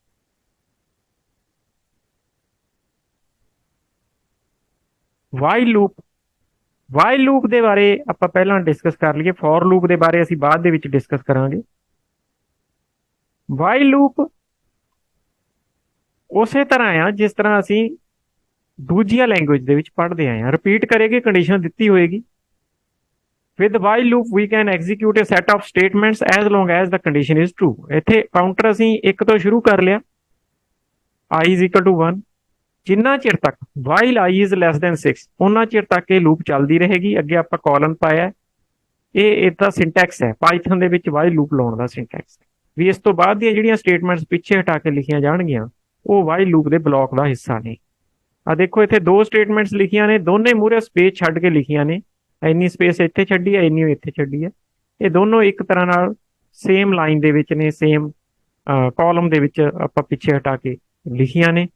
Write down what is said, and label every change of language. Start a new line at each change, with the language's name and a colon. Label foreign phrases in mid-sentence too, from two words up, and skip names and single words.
English: while loop, while loop
Punjabi: ਦੇ ਬਾਰੇ ਆਪਾਂ ਪਹਿਲਾਂ ਡਿਸਕਸ ਕਰ ਲਈਏ,
English: for loop
Punjabi: ਦੇ ਬਾਰੇ ਅਸੀਂ ਬਾਅਦ ਦੇ ਵਿੱਚ ਡਿਸਕਸ ਕਰਾਂਗੇ। ਵਾਈਲ ਲੂਪ ਉਸੇ ਤਰ੍ਹਾਂ ਆ ਜਿਸ ਤਰ੍ਹਾਂ ਅਸੀਂ ਦੂਜੀਆਂ ਲੈਂਗੁਏਜ ਦੇ ਵਿੱਚ ਪੜ੍ਹਦੇ ਆਏ ਹਾਂ। ਰਿਪੀਟ ਕਰੇਗੀ, ਕੰਡੀਸ਼ਨ ਦਿੱਤੀ ਹੋਏਗੀ।
English: With while loop we can execute a set of statements as long as the condition is true.
Punjabi: ਇੱਥੇ ਕਾਊਂਟਰ ਅਸੀਂ 1 ਤੋਂ ਸ਼ੁਰੂ ਕਰ ਲਿਆ,
English: I is equal to 1।
Punjabi: ਜਿੰਨਾ ਚਿਰ ਤੱਕ
English: while I is less than 6
Punjabi: ਉਹਨਾਂ ਚਿਰ ਤੱਕ ਇਹ ਲੂਪ ਚੱਲਦੀ ਰਹੇਗੀ। ਅੱਗੇ ਆਪਾਂ ਕਾਲਨ ਪਾਇਆ, ਇਹ ਇਹਦਾ ਸਿੰਟੈਕਸ ਹੈ ਪਾਈਥਨ ਦੇ ਵਿੱਚ
English: while loop
Punjabi: ਲਾਉਣ ਦਾ ਸਿੰਟੈਕਸ ਵੀ। ਇਸ ਤੋਂ ਬਾਅਦ ਦੀਆਂ ਜਿਹੜੀਆਂ ਸਟੇਟਮੈਂਟਸ ਪਿੱਛੇ ਹਟਾ ਕੇ ਲਿਖੀਆਂ ਜਾਣਗੀਆਂ ਉਹ
English: while loop
Punjabi: ਦੇ ਬਲੌਕ ਦਾ ਹਿੱਸਾ ਨੇ। ਆ ਦੇਖੋ ਇੱਥੇ ਦੋ ਸਟੇਟਮੈਂਟਸ ਲਿਖੀਆਂ ਨੇ, ਦੋਨੇ ਮੂਹਰੇ ਸਪੇਸ ਛੱਡ ਕੇ ਲਿਖੀਆਂ ਨੇ। ਇੰਨੀ ਸਪੇਸ ਇੱਥੇ ਛੱਡੀ ਹੈ, ਇੰਨੀ ਇੱਥੇ ਛੱਡੀ ਹੈ। ਇਹ ਦੋਨੋਂ ਇੱਕ ਤਰ੍ਹਾਂ ਨਾਲ
English: same line
Punjabi: ਦੇ ਵਿੱਚ ਨੇ,
English: same column
Punjabi: ਦੇ ਵਿੱਚ ਆਪਾਂ ਪਿੱਛੇ ਹਟਾ ਕੇ ਲਿਖੀਆਂ ਨੇ।